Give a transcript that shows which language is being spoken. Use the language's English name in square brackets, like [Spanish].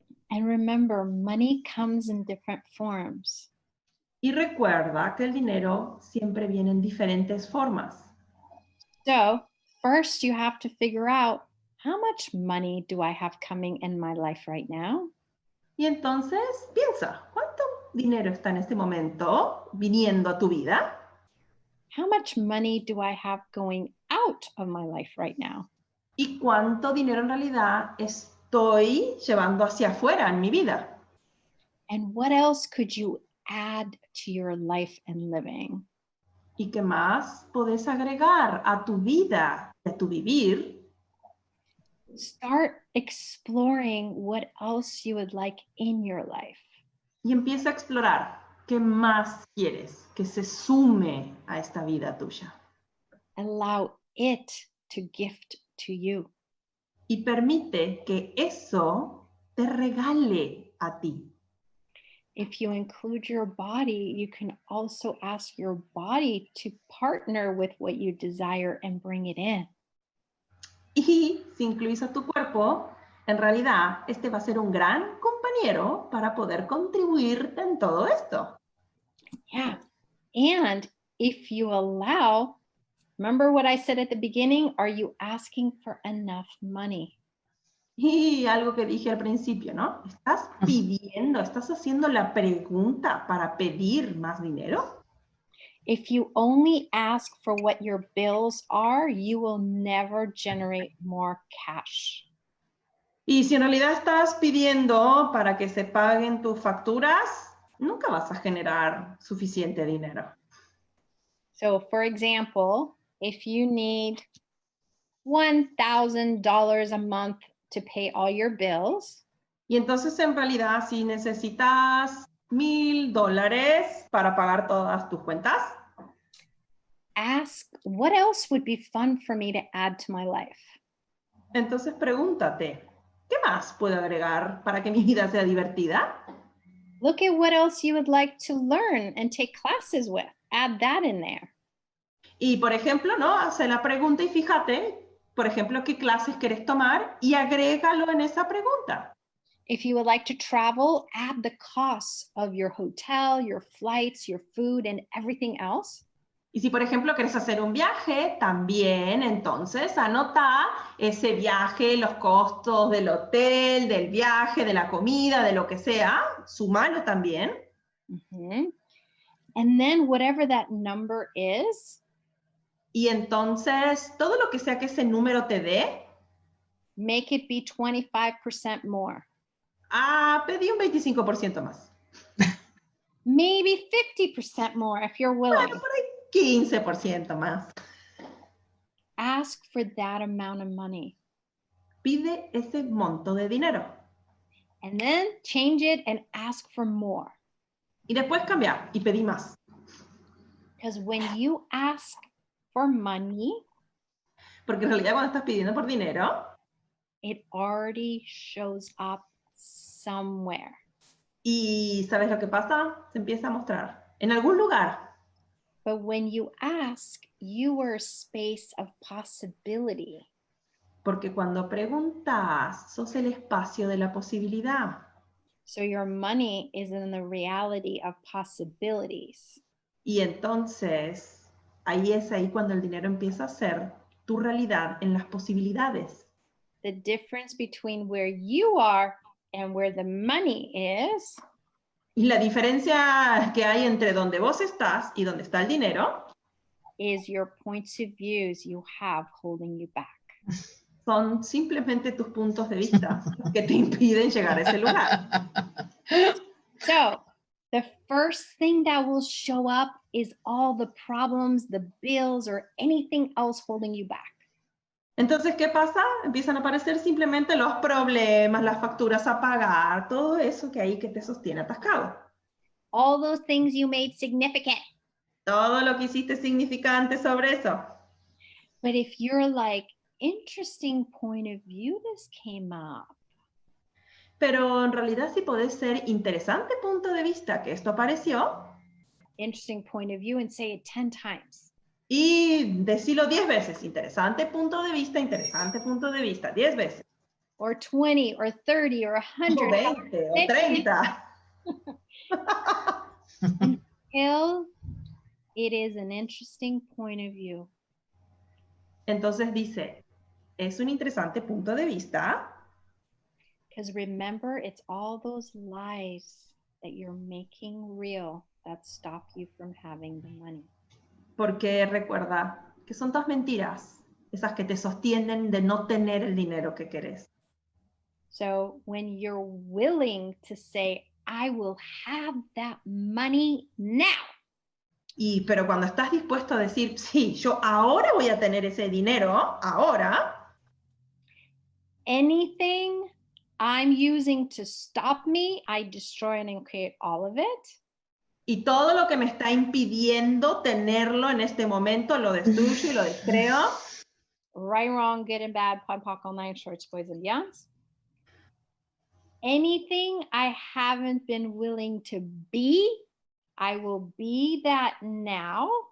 [English] And remember, money comes in different forms. [Spanish] Y recuerda que el dinero siempre viene en diferentes formas. [English] So first you have to figure out, how much money do I have coming in my life right now? [Spanish] Y entonces piensa, ¿cuánto dinero está en este momento viniendo a tu vida? [English] How much money do I have going out of my life right now? [Spanish] ¿Y cuánto dinero en realidad estoy llevando hacia afuera en mi vida? [English] And what else could you add to your life and living? [Spanish] ¿Y qué más podés agregar a tu vida, a tu vivir? [English] Start exploring what else you would like in your life. [Spanish] Y empieza a explorar qué más quieres que se sume a esta vida tuya. [English] Allow it to gift to you. [Spanish] Y permite que eso te regale a ti. [English] If you include your body, you can also ask your body to partner with what you desire and bring it in. [Spanish] Y si incluís a tu cuerpo, en realidad este va a ser un gran compañero para poder contribuirte en todo esto. [English] Yeah. And if you allow, remember what I said at the beginning? Are you asking for enough money? [Spanish] Y algo que dije al principio, ¿no? ¿Estás pidiendo, estás haciendo la pregunta para pedir más dinero? [English] If you only ask for what your bills are, you will never generate more cash. [Spanish] Y si en realidad estás pidiendo para que se paguen tus facturas, nunca vas a generar suficiente dinero. [English] So for example, if you need $1,000 a month to pay all your bills, [Spanish] Y entonces en realidad si necesitas $1,000 para pagar todas tus cuentas, [English] ask what else would be fun for me to add to my life? [Spanish] entonces pregúntate, ¿qué más puedo agregar para que mi vida sea divertida? [English] Look at what else you would like to learn and take classes with. Add that in there. [Spanish] Y por ejemplo, ¿no? Hace la pregunta y fíjate, por ejemplo, qué clases querés tomar y agrégalo en esa pregunta. [English] If you would like to travel, add the costs of your hotel, your flights, your food, and everything else. [Spanish] Y si, por ejemplo, querés hacer un viaje, también, entonces, anota ese viaje, los costos del hotel, del viaje, de la comida, de lo que sea, sumalo también. [English] Mm-hmm. And then whatever that number is, [Spanish] Y entonces, todo lo que sea que ese número te dé, [English] make it be 25% more. [Spanish] pedí un 25% más. [English] Maybe 50% more if you're willing. [Spanish] Bueno, por ahí 15% más. [English] Ask for that amount of money. [Spanish] Pide ese monto de dinero. [English] And then change it and ask for more. [Spanish] Y después cambiar y pedí más. [English] Because when you ask for money, [Spanish] Porque en realidad cuando estás pidiendo por dinero, [English] it already shows up somewhere. [Spanish] ¿y sabes lo que pasa? Se empieza a mostrar en algún lugar. [English] But when you ask, you are a space of possibility. [Spanish] Porque cuando preguntas, sos el espacio de la posibilidad. [English] So your money is in the reality of possibilities. [Spanish] Y entonces, ahí es ahí cuando el dinero empieza a ser tu realidad en las posibilidades. [English] The difference between where you are and where the money is [Spanish] Y la diferencia que hay entre donde vos estás y donde está el dinero [English] is your points of views you have holding you back. [Spanish] son simplemente tus puntos de vista que te impiden llegar a ese lugar. [English] So the first thing that will show up is all the problems, the bills, or anything else holding you back. [Spanish] Entonces, ¿qué pasa? Empiezan a aparecer simplemente los problemas, las facturas a pagar, todo eso que hay que te sostiene atascado. [English] All those things you made significant. [Spanish] Todo lo que hiciste significante sobre eso. [English] But if you're like, interesting point of view, this came up. [Spanish] Pero en realidad sí podés ser interesante punto de vista que esto apareció. [English] Interesting point of view and say it 10 times. [Spanish] Y decirlo 10 veces. Interesante punto de vista, 10 veces. [English] Or 20 or 30 or 100. [Spanish] O 20 o 30. [English] Until it is an interesting point of view. [Spanish] Entonces dice, es un interesante punto de vista. [English] Because remember, it's all those lies that you're making real that stop you from having the money. [Spanish] Porque recuerda que son todas mentiras, esas que te sostienen de no tener el dinero que querés. [English] So when you're willing to say, I will have that money now. [Spanish] Pero cuando estás dispuesto a decir, sí, yo ahora voy a tener ese dinero, ahora. [English] Anything I'm using to stop me, I destroy and create all of it. [Spanish] Y todo lo que me está impidiendo tenerlo en este momento, lo destruyo y lo descreo. [English] Right, wrong, good and bad, 𝒂𝒒 all nine shorts, boys and beyonds. Anything I haven't been willing to be, I will be that now.